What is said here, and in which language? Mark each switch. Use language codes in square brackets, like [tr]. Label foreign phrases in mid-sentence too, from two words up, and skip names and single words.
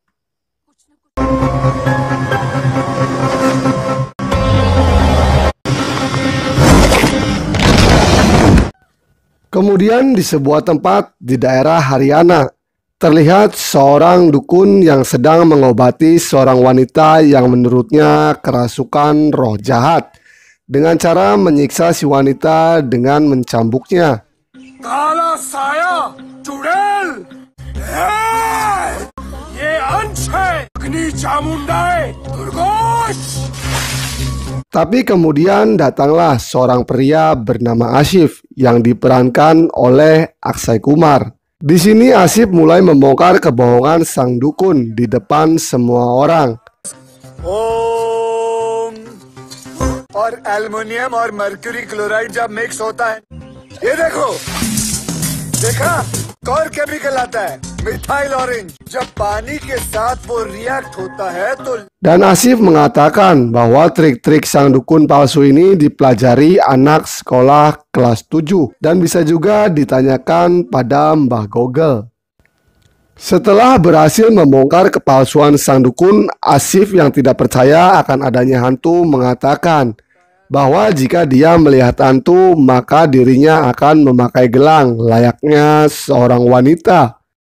[id] Kemudian di sebuah tempat di daerah Haryana, terlihat seorang dukun yang sedang mengobati seorang wanita yang menurutnya kerasukan roh jahat dengan cara menyiksa si wanita dengan mencambuknya. [hi] काला साया चुड़ैल, ye अंश है अग्नि चामुंडाए दुर्गोश. [id] Tapi kemudian datanglah seorang pria bernama Asif yang diperankan oleh Akshay Kumar. Di sini Asif mulai membongkar kebohongan sang dukun di depan semua orang. [hi] ओम और एल्युमिनियम और [en] mercury chloride [hi] जब मिक्स होता है, ये देखो, देखा, और केमिकल आता है [en] methyl orange. [hi] जब पानी के साथ वो रिएक्ट होता है तो. [id] Dan Asif mengatakan bahwa trik-trik sang dukun palsu ini dipelajari anak sekolah kelas 7 dan bisa juga ditanyakan pada Mbah Google. Setelah berhasil membongkar kepalsuan sang dukun, Asif yang tidak percaya akan adanya hantu mengatakan bahwa jika dia melihat hantu, maka dirinya akan memakai gelang layaknya seorang wanita.